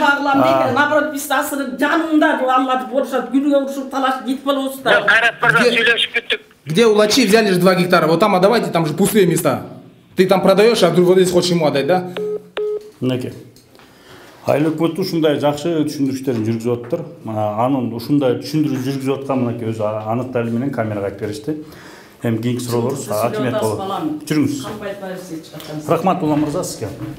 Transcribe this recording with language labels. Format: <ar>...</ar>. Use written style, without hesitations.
<ky>Наоборот, биз азыр жанында аларды болушат, күнүгө урушуп талашып кетип болобуз да. Кайрат барга сүйлөшүп күттүк.</ky> <ru>Где улачи взяли же 2 гектара? Вот там отдавайте, там же пустые места. Ты там продаешь, а вот здесь хочешь ему отдать, да?</ru> <ky>Мынакей. Айыл өкмөтү ушундай жакшы түшүндүрүштөрүн жүргүзүп атыптыр. Анын ушундай түшүндүрүү жүргүзүп аткан мынакей өзү аныктары менен камерага айтып беришти. Эми кийинки суроолор акимият болот. Жүрүңүз. Рахмат улан мырза сизге.</ky>